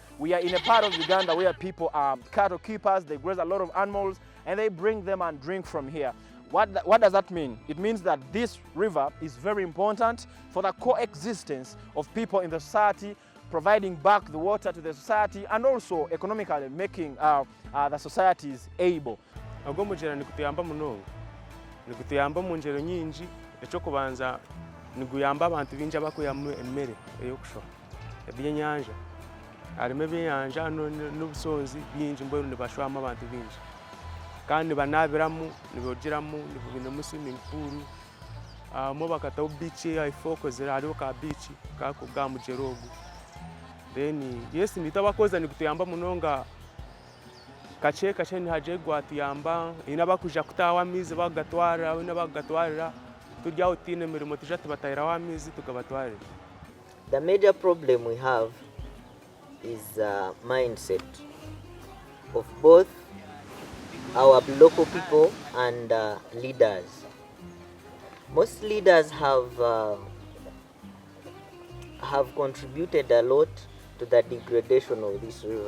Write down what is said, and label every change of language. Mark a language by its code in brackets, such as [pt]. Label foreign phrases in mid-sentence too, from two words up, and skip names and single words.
[en] We are in a part of Uganda where people are cattle keepers, they graze a lot of animals and they bring them and drink from here. What does that mean? It means that this river is very important for the coexistence of people in the society, providing back the water to the society and also economically making the societies able. [nyn] Nikutuyamba mu ngero nyingi ekyo kubanza niguyamba abantu bingi abakuyamu emmere eyokushwa ebyenyanja harimo ebyenyanja n'obusonzi bingi mbwenu nibashwamu abantu bingi kandi banabiramu nibogeramu nibinemu [en] swimming pool [nyn] mo bakataho beach ifokozera hariho ka beach kako ga mugero ogu [en] then yes [nyn] nitabakoza nikutuyamba munonga kache nihaje gwatuyamba ina bakuja kutawa amizi bagatwara ina bagatwarira turya utine mirimo tuja tubatayira amizi tukabatwarira. [en] The major problem we have is mindset of both our local people and leaders. Most leaders have contributed a lot to the degradation of this river.